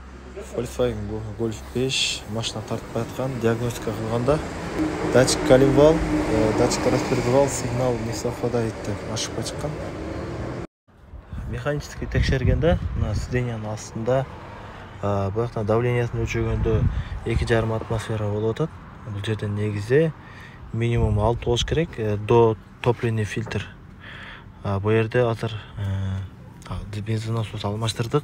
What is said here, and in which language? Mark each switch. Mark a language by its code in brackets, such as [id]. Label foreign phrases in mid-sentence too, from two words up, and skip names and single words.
[ky] Volkswagen Golf 5 машина тартып жатқан, диагностика кылганда [ru] датчик коленвал, датчик распредвал, сигнал не совпадает [ky] деп ашықпай шыққан. Механический текшергенде мына сиденьянын астында bu жактан давлениясын өлчөгөндө 2,5 атмосфера болуп атат. Бул жерден негизи минимум 6 болуш керек, [ru] до топливный фильтр. [ky] Бу жерде азыр бензин насос алмаштырдык.